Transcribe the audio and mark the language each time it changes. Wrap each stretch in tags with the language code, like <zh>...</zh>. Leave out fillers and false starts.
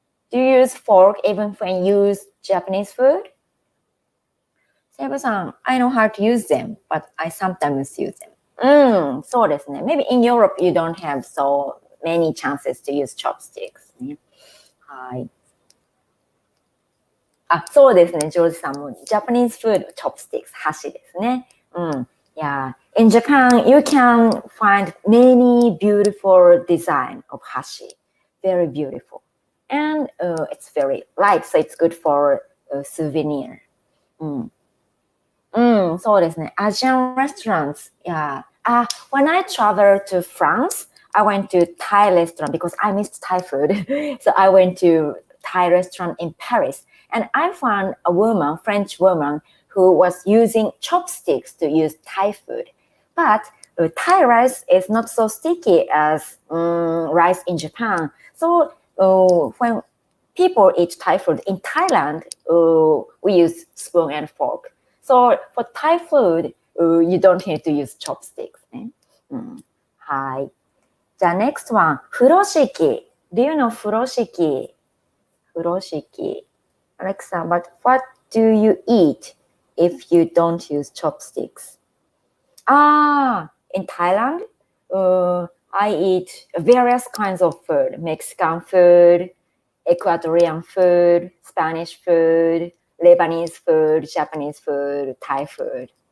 <en>Do you use fork even when you use Japanese food? セブさん、I know how to use them, but I sometimes use them.</en> <ja>そうですね。</ja> <en>Maybe in Europe you don't have so many chances to use chopsticks.</en> <ja>ね、はい。あ、そうですね。ジョージさんも</ja> <en>Japanese food chopsticks</en> <ja>箸ですね。</ja> <en>Yeah. In Japan, you can find many beautiful design of hashi. Very beautiful. And it's very light, so it's good for a souvenir.</en> <ja>そうですね。</ja> <en>Asian restaurants. Yeah. When I traveled to France, I went to Thai restaurant because I missed Thai food. So I went to Thai restaurant in Paris. And I found a woman, French woman, who was using chopsticks to use Thai food. But Thai rice is not so sticky as rice in Japan. So when people eat Thai food in Thailand, we use spoon and fork. So for Thai food, you don't need to use chopsticks.</en> <ja>ね、はい。じゃあ</ja> <en>next one,</en> <ja>風呂敷。</ja> <en>Do you know 風呂敷？</en> <ja>風呂敷。</ja> <en>Alexa, but what do you eat if you don't use chopsticks? In Thailand, I eat various kinds of food. Mexican food, Ecuadorian food, Spanish food, Lebanese food, Japanese food, Thai food.</en>